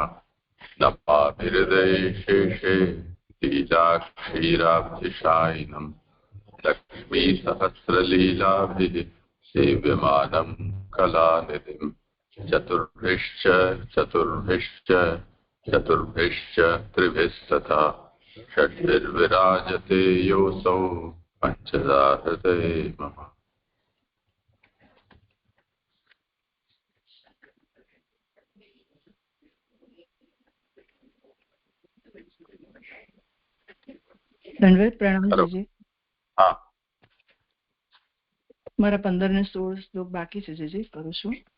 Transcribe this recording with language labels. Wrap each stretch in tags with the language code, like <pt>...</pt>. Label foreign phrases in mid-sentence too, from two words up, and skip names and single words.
<sa>नमाभिहृदयेशेषे लीलाक्षीराब्धिशायिनम् लक्ष्मीसहस्रलीलाभिः सेव्यमानं कलानिधिम् चतुर्भिश्च त्रिभिस्तथा षड्भिर्विराजते योऽसौ पञ्चदा हृदये मम।</sa> <gu>દંડવત પ્રણામ જીજી. હા, મારા 15 ને 16 શ્લોક બાકી છે જીજી, કરું છું.</gu>